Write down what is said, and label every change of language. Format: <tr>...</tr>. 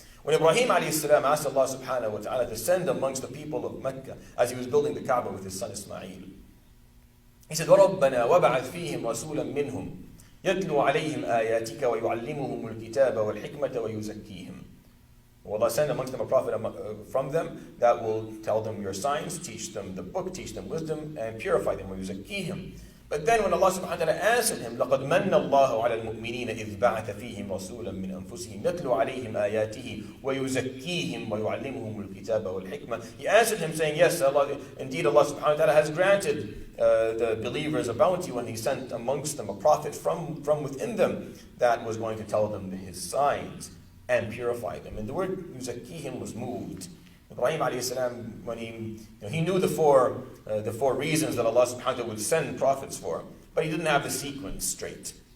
<en>When Ibrahim alayhi salam asked Allah subhanahu wa ta'ala to send amongst the people of Mecca as he was building the Kaaba with his son Ismail, he said,</en> <ar>وَرَبَّنَا وَبَعَثْ فِيهِمْ رَسُولًا مِّنْهُمْ يَتْلُو عَلَيْهِمْ آيَاتِكَ وَيُعَلِّمُهُمُ الْكِتَابَ وَالْحِكْمَةَ وَيُزَكِّيهِمْ.</ar> <en>Will Allah send amongst them a prophet from them that will tell them your signs, teach them the book, teach them wisdom, and purify them, وَيُزَكِّيهِمْ. But then when Allah subhanahu wa ta'ala answered him,</en> <ar>لَقَدْ مَنَّ اللَّهُ عَلَى الْمُؤْمِنِينَ إِذْ بَعَثَ فِيهِمْ رَسُولًا مِّنْ أَنفُسِهِمْ يَتْلُو عَلَيْهِمْ آيَاتِهِ وَيُزَكِّيهِمْ وَيُعَلِّمُهُمُ الْكِتَابَ وَالْحِكْمَةَ.</ar> <en>He answered him saying, yes, indeed Allah subhanahu wa ta'ala has granted the believers a bounty when He sent amongst them a prophet from within them that was going to tell them His signs and purify them. And the word yuzakkihim was moved. Ibrahim alayhi salam, when he knew the four reasons that Allah subhanahu wa ta'ala would send prophets for, but he didn't have the sequence straight.</en>